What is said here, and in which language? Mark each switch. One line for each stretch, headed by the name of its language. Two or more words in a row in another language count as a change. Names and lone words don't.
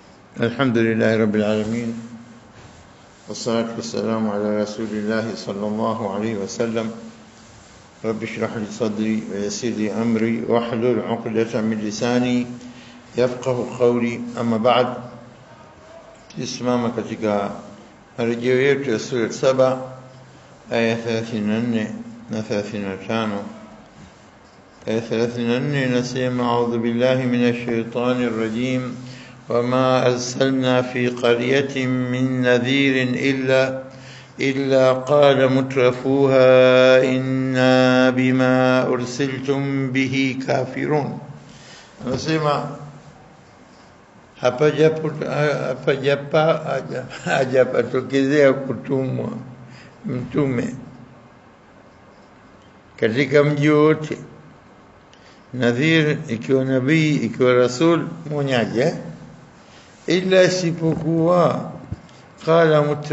Arabic: الحمد لله رب العالمين والصلاة والسلام على رسول الله صلى الله عليه وسلم. رب اشرح لي صدري ويسر لي أمري واحلل عقدة من لساني يفقه قولي. أما بعد،
Swahili: tusimama katika marejeo yetu ya sura 7 aya 34 na 35. aya 34 inasema:
Arabic: أعوذ بالله من الشيطان الرجيم وما أرسلنا في قرية من نذير إلا قال مترفوها إنا بما أرسلتم به كافرون.
Swahili: نسمع hajapatokezea kutumwa mtume katika mji wote, nadhir ikiwa nabii ikiwa rasul mwonyaji, ila isipokuwa qala